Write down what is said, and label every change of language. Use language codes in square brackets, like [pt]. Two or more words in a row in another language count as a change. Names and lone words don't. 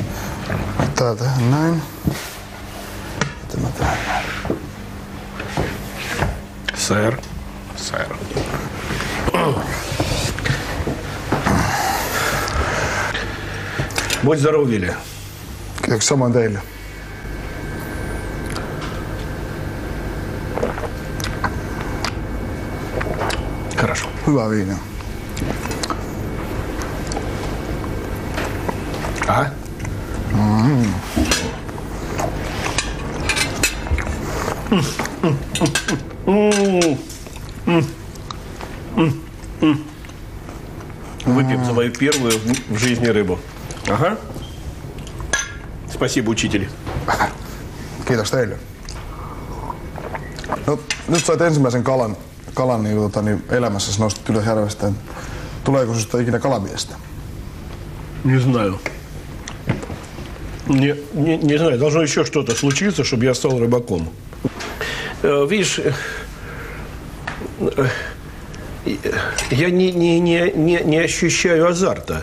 [fi] Ottaa tähän näin. Sitten mä tähän näin. [ru] Сэр. Будь здоров, Вилли. [fi] Kiitoksia samoin teille. [ru] Хорошо. [fi] Hyvää viiniä. [ru] Ага. Выпьем за мою первую в жизни рыбу. Ага. Спасибо, учитель. [fi] Kiitos teille. No, nyt sait ensimmäisen kalan niin elämässäsi nostit ylös järvestä. Tuleeko sinusta ikinä kalamiestä? [ru] Не знаю. Не знаю, должно еще что-то случиться, чтобы я стал рыбаком. Видишь, я не ощущаю азарта.